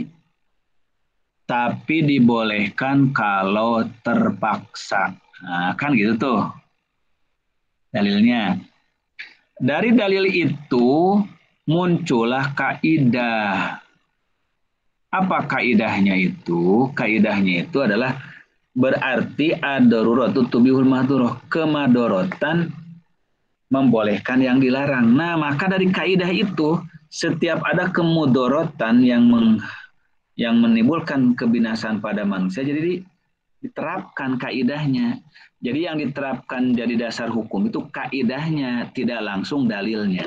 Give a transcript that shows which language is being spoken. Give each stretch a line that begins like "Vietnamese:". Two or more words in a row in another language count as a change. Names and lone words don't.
Indonesian: Tapi dibolehkan kalau terpaksa. Nah, kan gitu tuh dalilnya. Dari dalil itu muncullah kaidah. Apa kaidahnya itu? Kaidahnya itu adalah berarti
Arabic: الضرورة تبيح المحظورة,
Indonesian: kemadorotan membolehkan yang dilarang. Nah, maka dari kaidah itu setiap ada kemudorotan yang menimbulkan kebinasaan pada manusia, jadi diterapkan kaidahnya. Jadi yang diterapkan jadi dasar hukum itu kaidahnya, tidak langsung dalilnya.